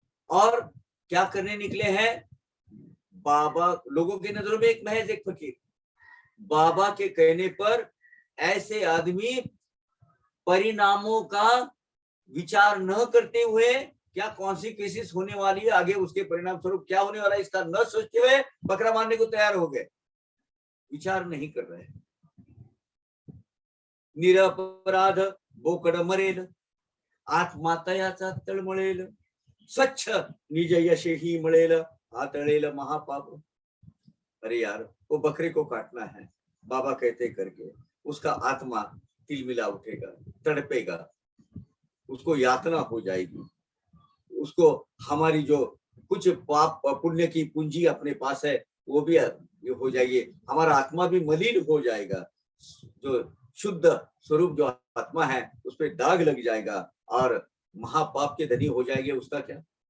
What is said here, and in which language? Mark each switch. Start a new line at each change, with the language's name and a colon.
Hindi: और क्या करने निकले हैं? बाबा, लोगों की नजरों में एक महज एक फकीर, बाबा के कहने पर ऐसे आदमी परिणामों का विचार न करते हुए, क्या कॉन्सिक्वेंसेस होने वाली है आगे, उसके परिणाम स्वरूप क्या होने वाला है इसका न सोचते हुए बकरा मारने को तैयार हो गए। विचार नहीं कर रहे।
Marathi: निरपराध बोकड मरेल, आत्मातयाचा तळमळेल, स्वच्छ निज यशे ही मिळेल, हातळेल महापाप।
Hindi: अरे यार, वो बकरे को काटना है बाबा कहते करके, उसका आत्मा तिलमिला उठेगा, तड़पेगा, उसको यातना हो जाएगी, उसको हमारी जो कुछ पाप पुण्य की पूंजी अपने पास है वो भी हो जाएगी, हमारा आत्मा भी मलिन हो जाएगा, जो शुद्ध स्वरूप जो आत्मा है उस पर दाग लग जाएगा और महापाप के धनी हो जाएंगे। उसका क्या?